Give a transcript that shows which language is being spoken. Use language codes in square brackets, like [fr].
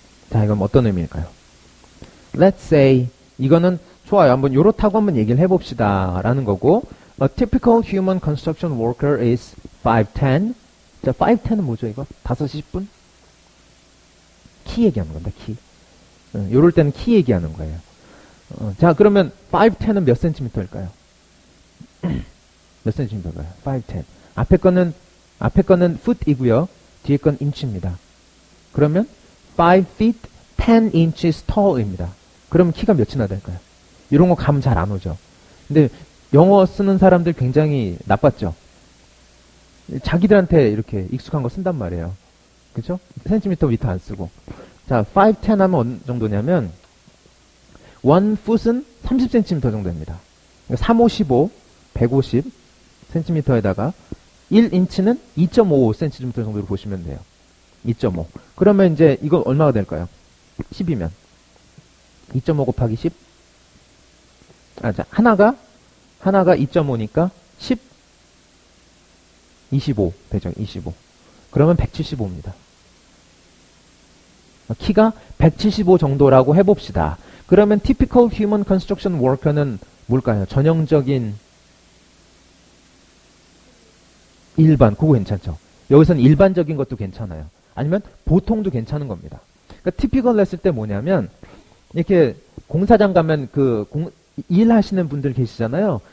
[ko] 자, 이건 어떤 의미일까요? [en] Let's say, [ko] 이거는 좋아요. 한번 요렇다고 한번 얘기를 해봅시다. 라는 거고, [en] A typical human construction worker is 5'10". [ko] 자, 5'10은 뭐죠, 이거? 5시 10분? 키 얘기하는 건데, 키. 요럴 때는 키 얘기하는 거예요. 자, 그러면 5'10은 몇 센티미터일까요? 몇 센티미터일까요? 5'10. 앞에 거는 foot이고요. 뒤에 건 inch입니다. [en] 그러면 5 feet 10 inches tall입니다. [ko] 그러면 키가 몇이나 될까요? 이런 거 감 잘 안 오죠. 근데 영어 쓰는 사람들 굉장히 나빴죠. 자기들한테 이렇게 익숙한 거 쓴단 말이에요. 그쵸? 센티미터 미터 안 쓰고. 자, 5, 10 하면 어느 정도냐면 1 foot은 30cm 정도입니다. 그러니까 3, 5, 15, 150cm에다가 1인치는 2.55cm 정도로 보시면 돼요. 2.5. 그러면 이제 이거 얼마가 될까요? 10이면 2.5 곱하기 10. 자, 하나가 2.5니까 10 25 되죠. 25. 그러면 175입니다. 키가 175 정도라고 해봅시다. 그러면 [en] typical human construction worker [ko] 는 뭘까요? 전형적인 일반, 그거 괜찮죠? 여기서는 일반적인 것도 괜찮아요. 아니면 보통도 괜찮은 겁니다. 그러니까 typical 했을 때 뭐냐면, 이렇게 공사장 가면 일하시는 분들 계시잖아요.